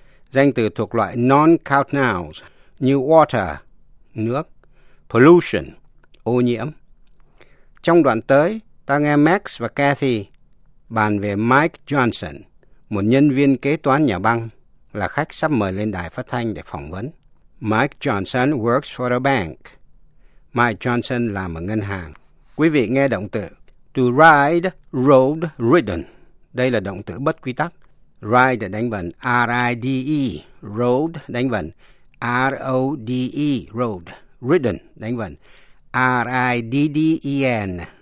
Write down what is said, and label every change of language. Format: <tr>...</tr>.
<vi>Danh từ thuộc loại non-count nouns như water, nước, pollution, ô nhiễm. Trong đoạn tới, ta nghe Max và Kathy bàn về Mike Johnson, một nhân viên kế toán nhà băng, là khách sắp mời lên đài phát thanh để phỏng vấn.</vi> <en>Mike Johnson works for a bank.</en> <vi>Mike Johnson làm ở ngân hàng. Quý vị nghe động từ to ride, rode, ridden. Đây là động từ bất quy tắc. Ride đánh vần R-I-D-E, rode đánh vần R-O-D-E, rode, ridden đánh vần R-I-D-D-E-N.</vi>